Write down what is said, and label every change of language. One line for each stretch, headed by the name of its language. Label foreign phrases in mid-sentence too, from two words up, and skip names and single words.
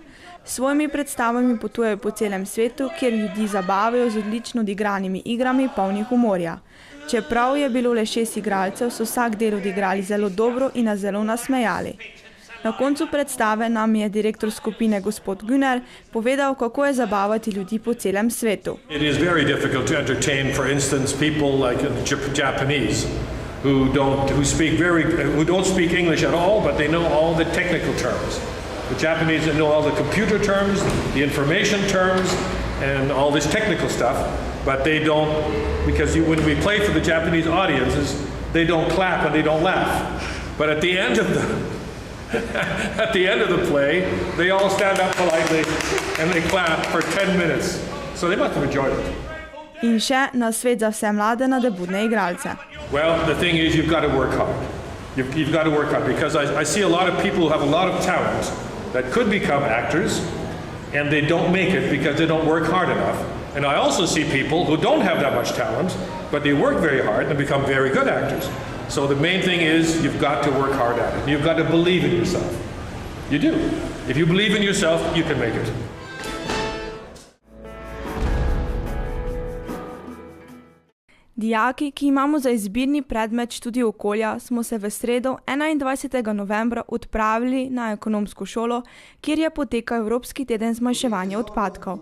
Slovenian: S svojimi predstavami potujejo po celem svetu, kjer ljudi zabavajo z odlično odigranimi igrami polnih humorja. Čeprav je bilo le 6 igralcev, so vsak del odigrali zelo dobro in nas zelo nasmejali. Na koncu predstave nam je direktor skupine gospod Güner povedal, kako je zabavati ljudi po celem svetu.
English: It is very difficult to entertain, for instance, people like the Japanese who don't speak English at all, but they know all the technical terms. The Japanese know all the computer terms, the information terms, and all this technical stuff, but they don't, because when we play for the Japanese audiences, they don't clap and they don't laugh. But at the end of the play, they all stand up politely and they clap for 10 minutes. So they must have enjoyed it.
Slovenian: In še nasvet za vse mlade nadebudne igralce.
English: Well, the thing is, you've got to work hard. You've got to work hard, because I see a lot of people who have a lot of talent that could become actors, and they don't make it because they don't work hard enough. And I also see people who don't have that much talent, but they work very hard and become very good actors. So the main thing is you've got to work hard at it. You've got to believe in yourself. You do. If you believe in yourself, you can make it.
Slovenian: Dijaki, ki imamo za izbirni predmet študij okolja, smo se v sredo 21. novembra odpravili na ekonomsko šolo, kjer je potekal Evropski teden zmanjševanja odpadkov.